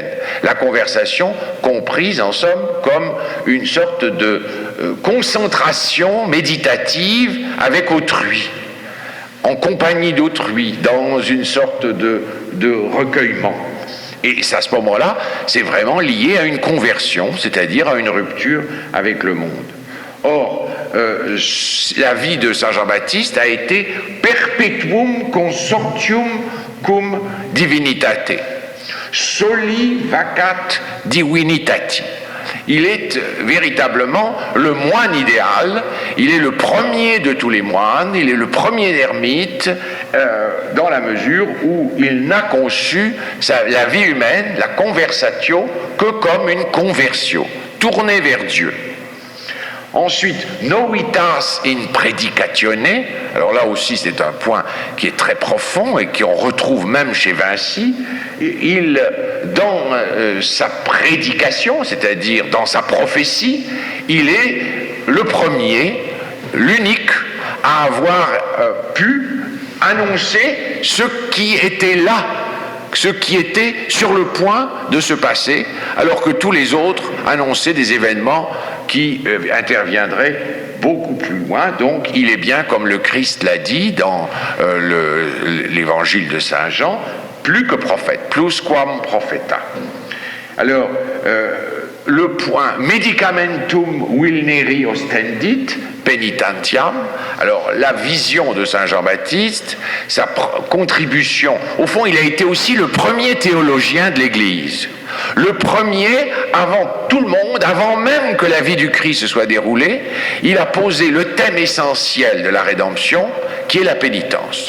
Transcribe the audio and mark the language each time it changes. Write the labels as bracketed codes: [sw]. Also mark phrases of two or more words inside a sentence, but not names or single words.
[fr] La conversation comprise en somme comme une sorte de concentration méditative avec autrui, en compagnie d'autrui, dans une sorte de recueillement. Et à ce moment-là, c'est vraiment lié à une conversion, c'est-à-dire à une rupture avec le monde. Or, la vie de Saint Jean-Baptiste a été [la] perpetuum consortium cum divinitate, soli vacat divinitati. [fr] Il est véritablement le moine idéal, il est le premier de tous les moines, il est le premier ermite, dans la mesure où il n'a conçu la vie humaine, la conversatio, que comme une conversio, tournée vers Dieu. Ensuite, [la] novitas in predicatione, [fr] alors là aussi c'est un point qui est très profond et qu'on retrouve même chez Vinci. Dans sa prédication, c'est-à-dire dans sa prophétie, il est le premier, l'unique à avoir pu annoncer ce qui était là, ce qui était sur le point de se passer, alors que tous les autres annonçaient des événements qui interviendraient beaucoup plus loin. Donc il est bien, comme le Christ l'a dit dans l'évangile de Saint Jean, plus que prophète, [la] plusquam propheta. [fr] Alors, le point [la] medicamentum vulneri ostendit penitentiam. [fr] Alors, la vision de Saint Jean-Baptiste, sa contribution, au fond, il a été aussi le premier théologien de l'Église. Le premier, avant tout le monde, avant même que la vie du Christ se soit déroulée, il a posé le thème essentiel de la rédemption, qui est la pénitence.